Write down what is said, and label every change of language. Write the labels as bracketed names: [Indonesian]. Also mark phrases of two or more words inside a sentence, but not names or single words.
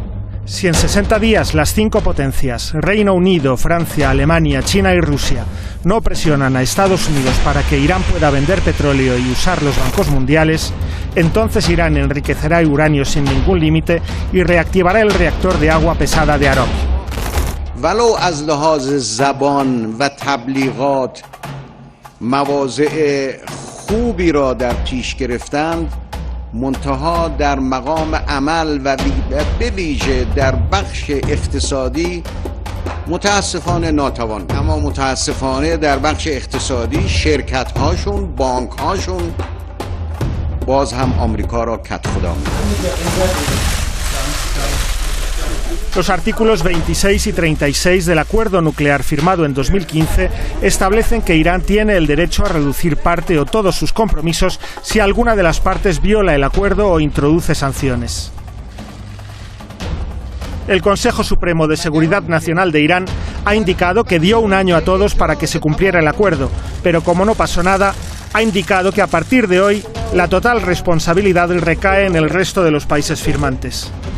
[Spanish] Si en 60 días las 5 potencias, Reino Unido, Francia, Alemania, China y Rusia, no presionan a Estados Unidos para que Irán pueda vender petróleo y usar los bancos mundiales, entonces Irán enriquecerá uranio sin ningún límite y reactivará el reactor de agua pesada de Aram. [Persian] ولو از لحاظ زبان و تبلیغات مواضع خوبی را در پیش گرفتند، منتها در مقام عمل و به ویژه در بخش اقتصادی متاسفانه ناتوان. اما متاسفانه در بخش اقتصادی شرکت هاشون، بانک هاشون باز هم آمریکا را کت خدا می‌کنند. [Spanish] Los artículos 26 y 36 del acuerdo nuclear firmado en 2015 establecen que Irán tiene el derecho a reducir parte o todos sus compromisos si alguna de las partes viola el acuerdo o introduce sanciones. El Consejo Supremo de Seguridad Nacional de Irán ha indicado que dio un año a todos para que se cumpliera el acuerdo, pero como no pasó nada, ha indicado que a partir de hoy la total responsabilidad recae en el resto de los países firmantes.